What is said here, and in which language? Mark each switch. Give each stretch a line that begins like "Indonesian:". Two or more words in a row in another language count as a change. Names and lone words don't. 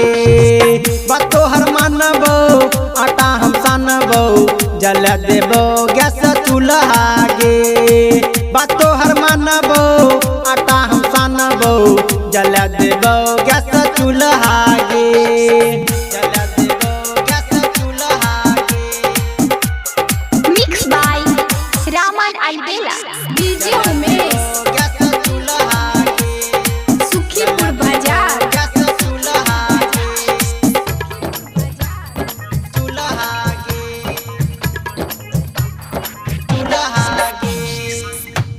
Maithili: बात तोहर मानबौ आटा हम सानबौ, जल देबौ गैस चूल्हा गे। बात तोहर मानबौ आटा हम सानबौ, जल देबौ गैस चूल्हा गे। जल देबौ गैस चूल्हा गे।
English: Mixed by Raman Albela।
Maithili: डीजे उमेश। गैस चूल्हा गे। सुखीपुर बाजार। गैस चूल्हा गे। चूल्हा गे। चूल्हा गे।